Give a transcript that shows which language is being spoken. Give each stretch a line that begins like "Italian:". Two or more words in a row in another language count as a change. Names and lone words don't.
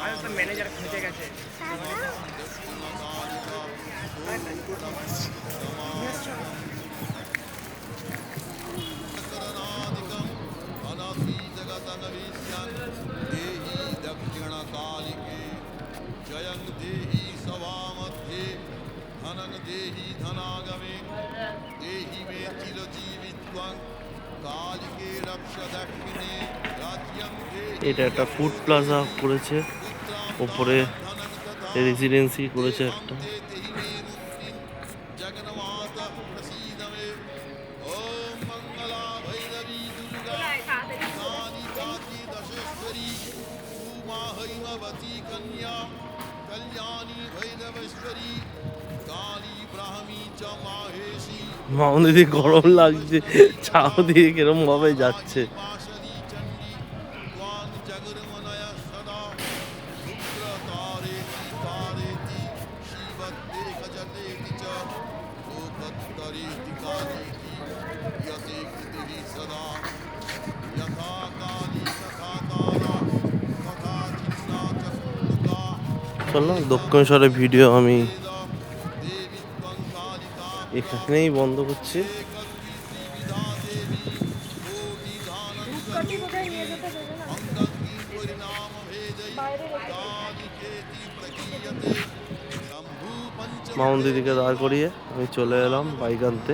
Bangla: ম্যানেজার খেতে গেছে।
Sanskrit: देहि दक्षिणकालिके जयं देहि सभामध्ये धनं देहि धनागमे देहि मे चिरजीवित्वं कालिके रक्ष दक्षिणे राज्यं देहि
Bangla: এটা একটা
English: food plaza
Bangla: করেছে, ওপরে রেসিডেন্সি করেছে একটা।
Sanskrit: देहि मे रुक्मिं जगन्माता प्रसीद मे ॐ मङ्गला भैरवी दुर्गा काली काची दशेश्वरी उमा हैमवती कन्या कल्याणी भैरवेश्वरी काली ब्राह्मी च माहेशी
Bangla: মামুন দিদি গরম লাগছে, ছাও দিয়ে কিরম ভাবে যাচ্ছে।
Sanskrit: माशरी चण्डी त्वां जगन्मनय सदा रुद्रतारेति तारेति शिवद्देहजलेति च लोकत्तरेति कालेति यते कृतिः सदा यथा काली तथा तारा तथा चिन्ना च सुन्दुका
Bangla: চলো দক্ষিণেশ্বরের ভিডিও আমি
Sanskrit: देवी त्वं कालिका
Bangla: এখানেই বন্ধ করছি। ধূপকাঠি কোথায় নিয়ে যেতে দেবে না? বাইরে রেখে মামুন দিদিকে দাঁড় করিয়ে আমি চলে এলাম বাইক আনতে।